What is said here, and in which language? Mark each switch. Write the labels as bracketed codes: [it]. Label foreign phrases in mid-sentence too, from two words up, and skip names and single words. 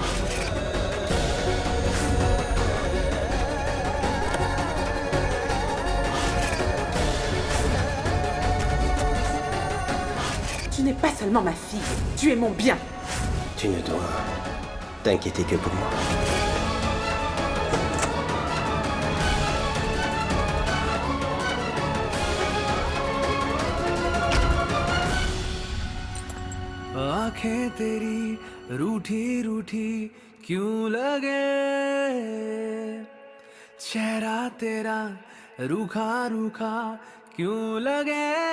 [fr] Tu n'es pas seulement ma fille, tu es mon bien. Tu ne dois t'inquiéter que pour moi. [hi] आंखें तेरी रूठी रूठी क्यों लगे, चेहरा तेरा रूखा रूखा क्यों लगे,